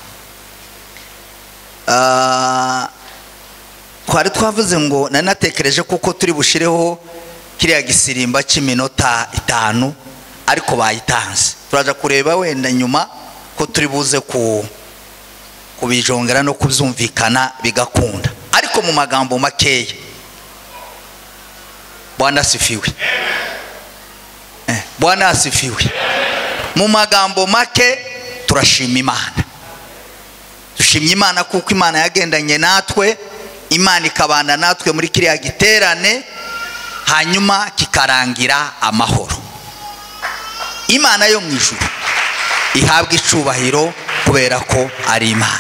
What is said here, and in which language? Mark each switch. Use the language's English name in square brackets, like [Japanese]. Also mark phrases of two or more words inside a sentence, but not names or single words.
[Kinyarwanda] Twari twavuze ngo nanatekereje kuko turi bushireho kiriya gisirimba cy'iminota 5 ariko bayitanze turaja kureba wenda nyuma ko turi buze kubijongera no kubyumvikana bigakunda ariko mu magambo makeya. [Swahili] Bwana asifiwe. Bwana asifiwe. [Kinyarwanda] Mu magambo make turashima Imana. Dushimye Imana kuko Imana yagendanye natwe, Imana ikabana natwe muri kiriya giterane hanyuma kikarangira amahoro. Imana yo mu ijuru ihabwa icubahiro kubera ko ari Imana.